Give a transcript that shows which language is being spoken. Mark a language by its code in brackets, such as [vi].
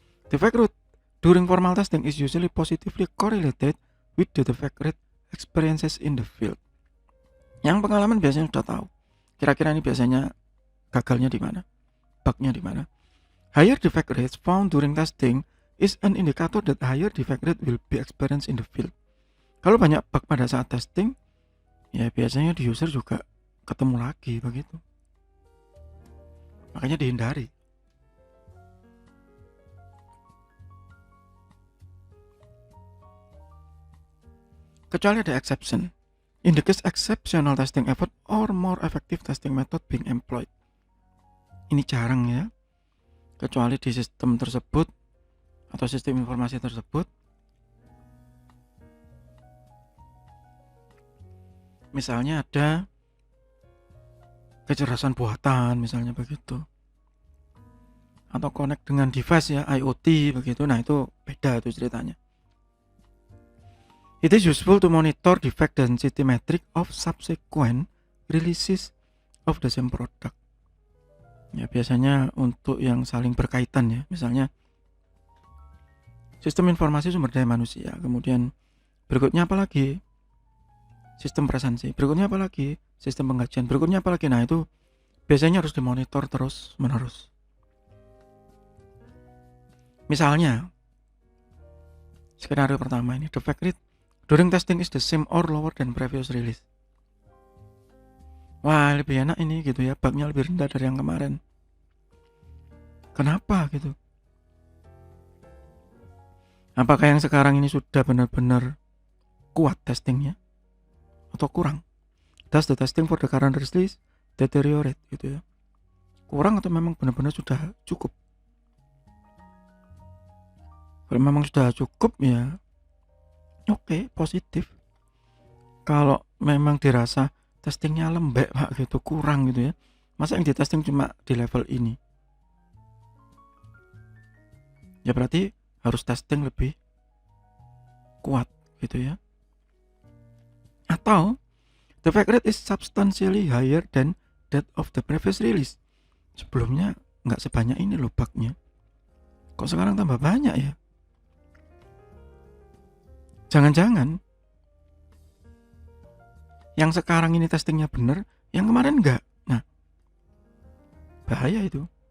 [en] Defect rate during formal testing is usually positively correlated with the defect rate experiences in the field. [id] Yang pengalaman biasanya sudah tahu. Kira-kira ini biasanya gagalnya di mana? Bugnya di mana? [en] Higher defect rates found during testing is an indicator that higher defect rate will be experienced in the field. [id] Kalau banyak bug pada saat testing, ya biasanya di user juga ketemu lagi begitu. Makanya dihindari. Kecuali ada exception. [en] In the case exceptional testing effort or more effective testing method being employed. [id] Ini jarang ya, kecuali di sistem tersebut atau sistem informasi tersebut. Misalnya ada kecerdasan buatan, misalnya begitu. Atau connect dengan device ya, IoT begitu. Nah itu beda tuh ceritanya. [en] It is useful to monitor defect density metric of subsequent releases of the same product. [id] Ya biasanya untuk yang saling berkaitan ya, misalnya sistem informasi sumber daya manusia, kemudian berikutnya apa lagi? Sistem presensi, berikutnya apa lagi? Sistem pengkajian, berikutnya apa lagi? Nah itu biasanya harus dimonitor terus menerus. Misalnya skenario pertama ini, [en] defect rate during testing is the same or lower than previous release. [id] Wah lebih enak ini gitu ya, bugnya lebih rendah dari yang kemarin. Kenapa gitu? Apakah yang sekarang ini sudah benar-benar kuat testingnya atau kurang? [en] Does the testing for the current release deteriorate [id] gitu ya? Kurang atau memang benar-benar sudah cukup? Kalau memang sudah cukup ya oke, positif. Kalau memang dirasa testingnya lembek pak gitu, kurang gitu ya, masa yang ditesting cuma di level ini? Ya berarti harus testing lebih kuat gitu ya. [en] Atau defect rate is substantially higher than that of the previous release. [id] Sebelumnya nggak sebanyak ini loh bugnya, kok sekarang tambah banyak ya? Jangan-jangan yang sekarang ini testingnya benar, yang kemarin enggak. Nah, bahaya itu.